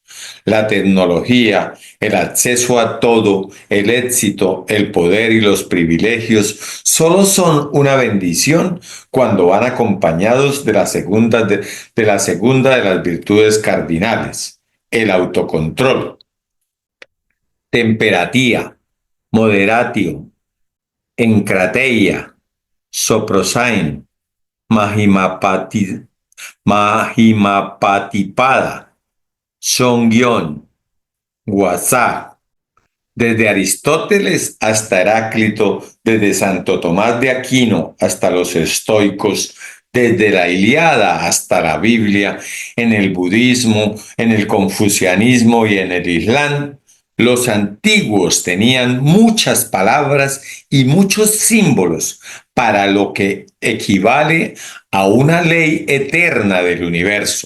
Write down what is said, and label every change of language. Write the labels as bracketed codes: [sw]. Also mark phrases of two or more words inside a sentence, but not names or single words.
[es] La tecnología, el acceso a todo, el éxito, el poder y los privilegios solo son una bendición cuando van acompañados de la segunda de las virtudes cardinales, el autocontrol. Temperatía, moderatio, encrateia, soprosain, mahimapati, mahimapatipada, songyon, guasá. Desde Aristóteles hasta Heráclito, desde Santo Tomás de Aquino hasta los estoicos, desde la Ilíada hasta la Biblia, en el budismo, en el confucianismo y en el islam, los antiguos tenían muchas palabras y muchos símbolos para lo que equivale a una ley eterna del universo.